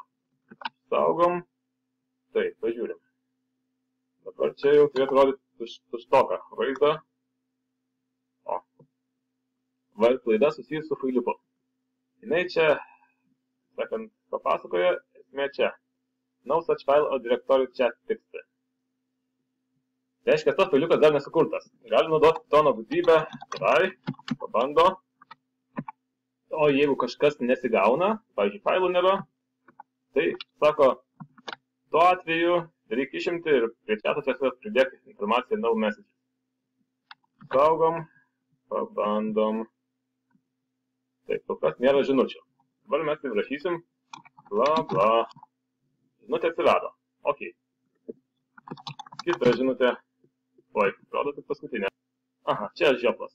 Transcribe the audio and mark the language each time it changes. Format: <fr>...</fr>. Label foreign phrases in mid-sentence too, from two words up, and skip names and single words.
<lt>Saugom. Taip, pažiūrim. Dabar čia jau turėtų rodyti tuštoką vaizdą. O. Klaida susijus su failiuku. Jinai čia, sakant, papasakoja, esmė čia.</lt> <en>No such file or directory chat text.</en> <lt>Tai reiškia, tas failiukas dar nesukurtas. Gali naudoti Pythono gudrybę, try, pabando. O jeigu kažkas nesigauna, pavyzdžiui, failų nėra, tai, sako, tuo atveju reikia išimti ir prie chato tiesiog pridėti informaciją</lt> <en>no message.</en> <lt>Saugom, pabandom. Taip, kol kas nėra žinučių. Dabar mes tai rašysim, bla bla. Žinutė atsirado. Ok. Kita žinutė. Oi, rodo tik paskutinė. Aha, čia žioplas.</lt>